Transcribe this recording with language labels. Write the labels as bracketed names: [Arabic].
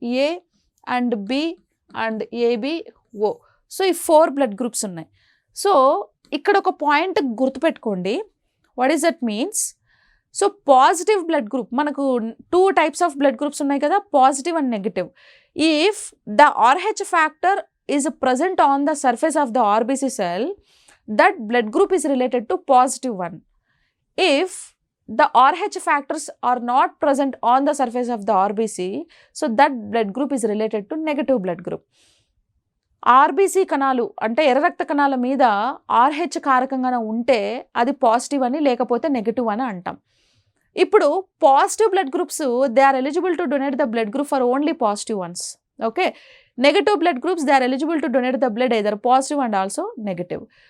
[English] A and B and AB O. [Telugu] So ఈ 4 blood groups ఉన్నాయి. So ఇక్కడ ఒక పాయింట్ గుర్తుపెట్టుకోండి, [English] What is that means? [Telugu] So positive blood group, మనకు 2 types of blood groups ఉన్నాయి కదా, positive and negative. [English] If the RH factor is present on the surface of the RBC cell, that blood group is related to positive one. If the RH factors are not present on the surface of the RBC, so that blood group is related to negative blood group. [Telugu] RBC కణాలు అంటే ఎర్ర రక్త కణాల మీద RH కారకంగా ఉంటే అది positive అని, లేకపోతే నెగిటివ్ అని అంటాం. [English] ఇప్పుడు positive blood groups they are eligible to donate the blood group for only positive ones. Okay, negative blood groups they are eligible to donate the blood either positive and also negative.